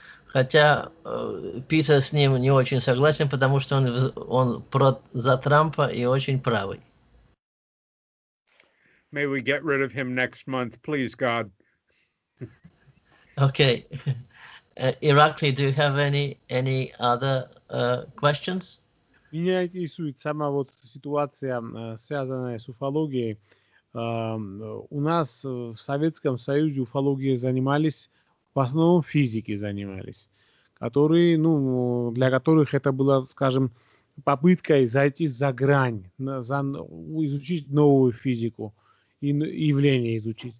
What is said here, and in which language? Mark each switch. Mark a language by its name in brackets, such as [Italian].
[Russian] Хотя Питер с ним не очень согласен, потому что он за Трампа и очень правый. [English] May we get rid of him next month, please, God. Okay. Irakli, do you have any other questions? [Russian] Меня интересует сама вот ситуация, связанная с уфологией. У нас в Советском Союзе уфологией занимались, в основном физики занимались, которые, ну, для которых это было, скажем, попыткой зайти за грань, изучить новую физику и явления изучить.